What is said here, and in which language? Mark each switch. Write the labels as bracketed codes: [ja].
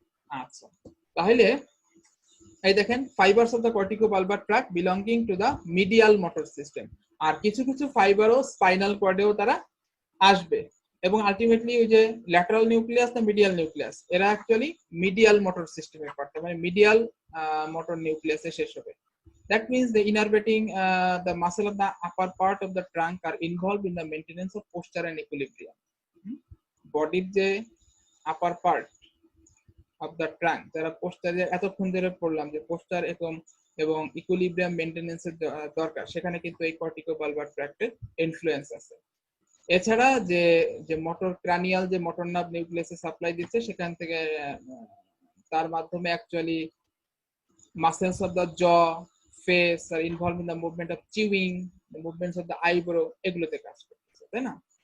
[bn] আচ্ছা, তাহলে এই দেখেন [en] Fibres of the cortico bulbar tract belonging to the medial motor system. [bn] আর কিছু কিছু ফাইবারও স্পাইনাল কর্ডেও তারা আসবে এবং আলটিমেটলি ওই যে ল্যাটারাল নিউক্লিয়াস না মিডিয়াল নিউক্লিয়াস, এরা অ্যাকচুয়ালি মিডিয়াল মোটর সিস্টেমের পার্ট, মানে মিডিয়াল মোটর নিউক্লিয়াসে শেষ হবে। [en] That means the innervating the muscle of the upper part of the trunk are involved in the maintenance of posture and equilibrium. [bn] Body যে [en] upper part of the trunk, [bn] যারা পোস্টারে এতক্ষণ ধরে পড়লাম যে পোস্টার এবং ইকুইলিব্রিয়াম মেইনটেনেন্সের দরকার, সেখানে কিন্তু এই কর্টিকো বালবার ট্র্যাক্টের ইনফ্লুয়েন্স আছে। এছাড়া যে যে মোটর ক্রানিয়াল যে মোটর নার্ভ নিউক্লিয়াসে সাপ্লাই দিচ্ছে, সেখান থেকে তার মাধ্যমে অ্যাকচুয়ালি [en] muscles of the jaw, face are involve in the movement of chewing, the movements of the eyebrow, [bn] এগুলোতে কাজ করতেছে, তাই না?